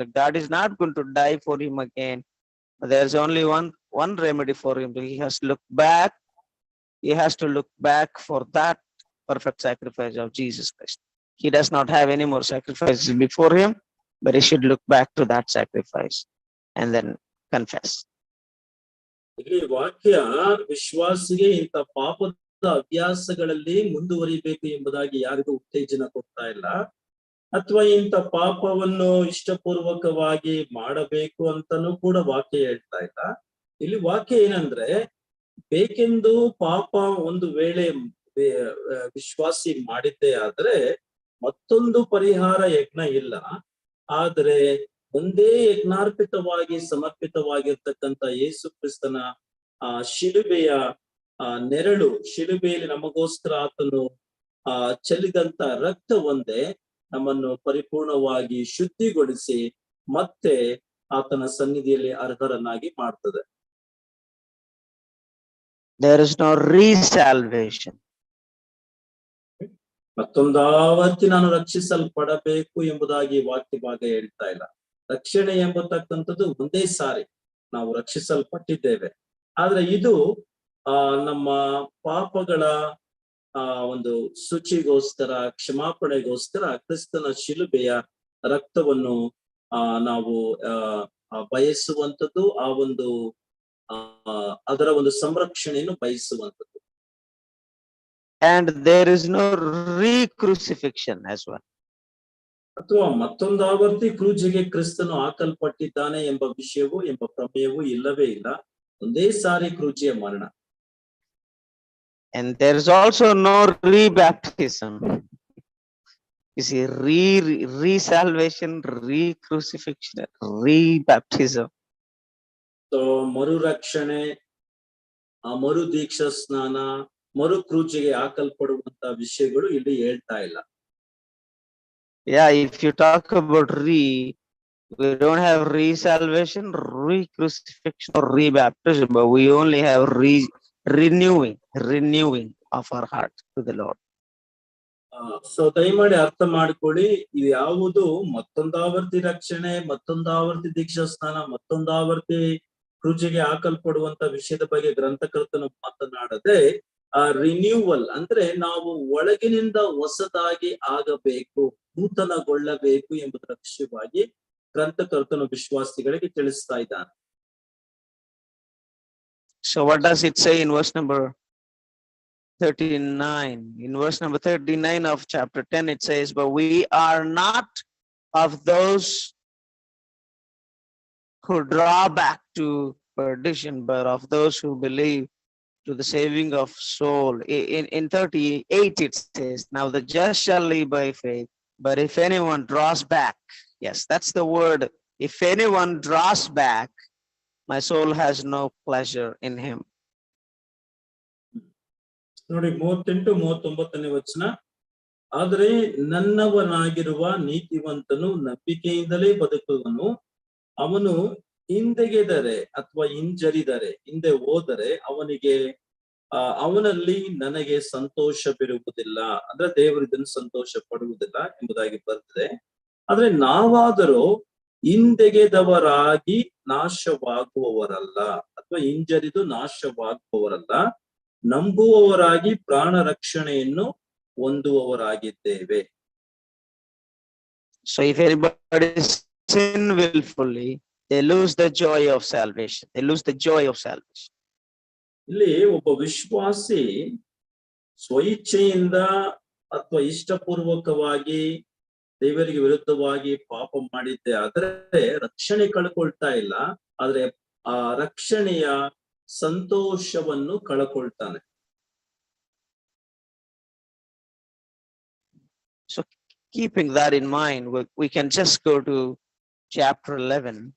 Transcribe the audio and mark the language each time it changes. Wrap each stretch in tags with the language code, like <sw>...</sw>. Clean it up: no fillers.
<en>Like God is not going to die for him again. There's only one remedy for him. He has to look back. He has to look back for that perfect sacrifice of Jesus Christ. He does not have any more sacrifices before him, but he should look back to that sacrifice and then confess.</en> <kn>ಇಲ್ಲಿ ವಾಕ್ಯ ವಿಶ್ವಾಸಿಗೆ ಇಂಥ ಪಾಪದ ಅಭ್ಯಾಸಗಳಲ್ಲಿ ಮುಂದುವರಿಬೇಕು ಎಂಬುದಾಗಿ ಯಾರಿಗೂ ಉತ್ತೇಜನ ಕೊಡ್ತಾ ಇಲ್ಲ, ಅಥವಾ ಇಂಥ ಪಾಪವನ್ನು ಇಷ್ಟಪೂರ್ವಕವಾಗಿ ಮಾಡಬೇಕು ಅಂತಾನೂ ಕೂಡ ವಾಕ್ಯ ಹೇಳ್ತಾ ಇಲ್ಲ. ಇಲ್ಲಿ ವಾಕ್ಯ ಏನಂದ್ರೆ, ಬೇಕೆಂದು ಪಾಪ ಒಂದು ವೇಳೆ ವಿಶ್ವಾಸಿ ಮಾಡಿದ್ದೇ ಆದ್ರೆ ಮತ್ತೊಂದು ಪರಿಹಾರ ಯಜ್ಞ ಇಲ್ಲ, ಆದ್ರೆ ಒಂದೇ ಯಜ್ಞಾರ್ಪಿತವಾಗಿ ಸಮರ್ಪಿತವಾಗಿರ್ತಕ್ಕಂಥ ಯೇಸು ಕ್ರಿಸ್ತನ ಶಿಲುಬೆಯ ನೆರಳು, ಶಿಲುಬೆಯಲ್ಲಿ ನಮಗೋಸ್ಕರ ಆತನು ಚೆಲ್ಲಿದಂತ ರಕ್ತ ಒಂದೇ ನಮ್ಮನ್ನು ಪರಿಪೂರ್ಣವಾಗಿ ಶುದ್ಧಿಗೊಳಿಸಿ ಮತ್ತೆ ಆತನ ಸನ್ನಿಧಿಯಲ್ಲಿ ಅರ್ಹರನ್ನಾಗಿ ಮಾಡ್ತದೆ.</kn> <en>There is no re-salvation.</en> <kn>ಮತ್ತೊಂದಾವರ್ತಿ ನಾನು ರಕ್ಷಿಸಲ್ಪಡಬೇಕು ಎಂಬುದಾಗಿ ವಾಕ್ಯ ಭಾಗ ಹೇಳ್ತಾ ಇಲ್ಲ. ರಕ್ಷಣೆ ಎಂಬತಕ್ಕಂಥದ್ದು ಒಂದೇ ಸಾರಿ ನಾವು ರಕ್ಷಿಸಲ್ಪಟ್ಟಿದ್ದೇವೆ, ಆದ್ರೆ ಇದು ನಮ್ಮ ಪಾಪಗಳ ಒಂದು ಶುಚಿಗೋಸ್ಕರ, ಕ್ಷಮಾಪಣೆಗೋಸ್ಕರ ಕ್ರಿಸ್ತನ ಶಿಲುಬೆಯ ರಕ್ತವನ್ನು ನಾವು ಬಯಸುವಂಥದ್ದು, ಆ ಒಂದು ಅದರ ಒಂದು ಸಂರಕ್ಷಣೆಯನ್ನು ಬಯಸುವಂಥದ್ದು.</kn> <en>And there is no re-crucifixion as well.</en> <kn>ಅಥವಾ ಮತ್ತೊಂದು ಆವರ್ತಿ ಕ್ರೂಜಿಗೆ ಕ್ರಿಸ್ತನು ಹಾಕಲ್ಪಟ್ಟಿದ್ದಾನೆ ಎಂಬ ವಿಷಯವೂ ಎಂಬ ಪ್ರಮೇಯವೂ ಇಲ್ಲವೇ ಇಲ್ಲ. ಒಂದೇ ಸಾರಿ ಕ್ರೂಜಿಯ ಮರಣ.</kn> <en>And there is also no re-baptism. You see, re-salvation, re-crucifixion, re-baptism.</en> <kn>So ಮರು ರಕ್ಷಣೆ, ಮರು ದೀಕ್ಷಾ ಸ್ನಾನ, ಮರು ಕ್ರೂಜಿಗೆ ಹಾಕಲ್ಪಡುವಂತ ವಿಷಯಗಳು ಇಲ್ಲಿ ಹೇಳ್ತಾ ಇಲ್ಲ.</kn> <en>Yeah, if you talk about we don't have re-salvation, re-crucifixion, or re-baptism, but we only have renewing of our heart to the Lord.</en> <kn>So ದಯಮಾಡಿ ಅರ್ಥ ಮಾಡ್ಕೊಳ್ಳಿ, ಇದು ಯಾವುದು ಮತ್ತೊಂದಾವರ್ತಿ ರಕ್ಷಣೆ, ಮತ್ತೊಂದಾವರ್ತಿ ದೀಕ್ಷಾ ಸ್ನಾನ, ಮತ್ತೊಂದಾವರ್ತಿ ಕ್ರೂಜಿಗೆ ಹಾಕಲ್ಪಡುವಂತ ವಿಷಯದ ಬಗ್ಗೆ ಗ್ರಂಥಕರ್ತನು ಮಾತನಾಡದೆ ರಿನ್ಯೂವಲ್ ಅಂದ್ರೆ ನಾವು ಒಳಗಿನಿಂದ ಹೊಸದಾಗಿ ಆಗಬೇಕು, ನೂತನಗೊಳ್ಳಬೇಕು ಎಂಬುದರ ವಿಷಯವಾಗಿ ಗ್ರಂಥಕರ್ತನು ವಿಶ್ವಾಸಿಗಳಿಗೆ ತಿಳಿಸ್ತಾ ಇದ್ದಾನೆ.</kn> <en>So what does it say in verse number 39? In verse number 39 of chapter 10 it says, but we are not of those who draw back to perdition, but of those who believe to the saving of soul. In 38 it says, now the just shall live by faith, but if anyone draws back, yes, that's the word, if anyone draws back, my soul has no pleasure in him.</en> <kn>ನೋಡಿ 38-39 ವಚನ. ಆದರೆ ನನ್ನವನಾಗಿರುವ ನೀತಿವಂತನು ನಂಬಿಕೆಯಿಂದಲೇ ಬದುಕುವನು. ಅವನು ಹಿಂದೆಗೆದರೆ ಅಥವಾ ಹಿಂಜರಿದರೆ, ಹಿಂದೆ ಹೋದರೆ ಅವನಲ್ಲಿ ನನಗೆ ಸಂತೋಷವಿರುವುದಿಲ್ಲ, ಅಂದ್ರೆ ದೇವರು ಇದನ್ನು ಸಂತೋಷ ಪಡುವುದಿಲ್ಲ ಎಂಬುದಾಗಿ ಬರ್ತದೆ. ಆದ್ರೆ ನಾವಾದರೂ ಹಿಂದೆಗೆದವರಾಗಿ ನಾಶವಾಗುವವರಲ್ಲ, ಅಥವಾ ಹಿಂಜರಿದು ನಾಶವಾಗುವವರಲ್ಲ, ನಂಬುವವರಾಗಿ ಪ್ರಾಣ ರಕ್ಷಣೆಯನ್ನು ಹೊಂದುವವರಾಗಿದ್ದೇವೆ.</kn> <en>So if anybody sin willfully, they lose the joy of salvation. They lose the joy of salvation.</en> <kn>ಇಲ್ಲಿ ಒಬ್ಬ ವಿಶ್ವಾಸಿ ಸ್ವಇಚ್ಛೆಯಿಂದ ಅಥವಾ ಇಷ್ಟಪೂರ್ವಕವಾಗಿ ದೇವರಿಗೆ ವಿರುದ್ಧವಾಗಿ ಪಾಪ ಮಾಡಿದ್ದೆ ಆದ್ರೆ ರಕ್ಷಣೆ ಕಳ್ಕೊಳ್ತಾ ಇಲ್ಲ, ಆದ್ರೆ ಆ ರಕ್ಷಣೆಯ ಸಂತೋಷವನ್ನು ಕಳ್ಕೊಳ್ತಾನೆ.</kn> <en>So keeping that in mind, we can just go to chapter 11.</en>